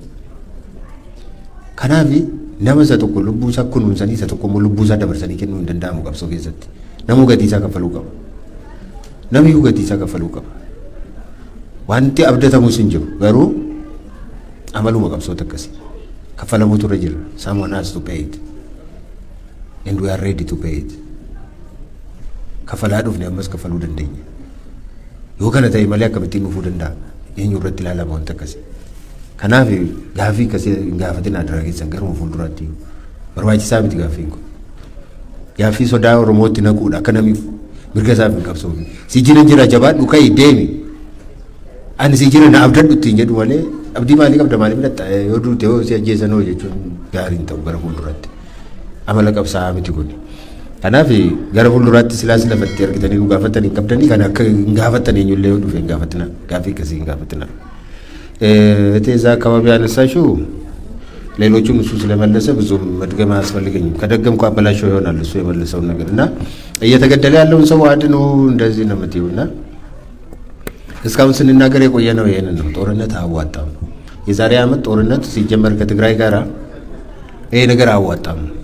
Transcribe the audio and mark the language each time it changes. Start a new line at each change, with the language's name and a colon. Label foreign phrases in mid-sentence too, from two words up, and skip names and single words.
Oromo: kanaaf nama isa tokko lubbuu isaa kunuunsanii isa tokko immoo lubbuu isaa dabarsanii kennuu hin danda'amu qabsoo keessatti namuu gatii isaa kaffaluu qaba namiyyuu gatii isaa kaffaluu qaba wanti abdatamus hin jiru garuu amaluma qabsoota akkasii kaffalamuutu irra jira
English: someone has to pay it and we are ready to pay it
Oromo: kaffalaa dhufne ammas kaffaluu dandeenya yoo kana ta'e malee akkamittiin dhufuu danda'a eenyu irratti ilaalama wanta akkasii kanaaf gaaffii akkasii hin gaafatin adara keessan garuma fuulduraatti barbaachisaa miti gaaffiin kun gaaffii sodaa Oromootti naquudha akka namni mirga isaaf hin qabsoofi si jira jabaadhu ka'ii deemi ani si jira na abdadhu ittiin jedhu malee abdii maalii qabda maalii fudhatta yoo duute yoo si ajjeesanoo jechuun gaariin ta'u gara fuulduraatti amala qabsaa'aa miti kun kanaaf gara fuulduraatti silaas lafatti argitanii nu gaafatanii hin qabdanii kan akka hin gaafattan eenyullee yoo dhufe hin gaafatina
Amharic: gaaffii akkasii hin gaafatina እቴዛ አካባቢ ያነሳሽው ሌሎቹም እሱ ስለመለሰ ብዙም መድገም አያስፈልገኝም ከደገምኩ አበላሽው ይሆናል እሱ የመለሰው ነገርና እየተገደለ ያለውን ሰው አድኖ እንደዚህ ነው የምትይውና እስካሁን ስንናገር የቆየነው ይሄንን ነው ጦርነት አዋጣም የዛሬ አመት ጦርነት ሲጀመር ከትግራይ ጋራ ይሄ ነገር አዋጣም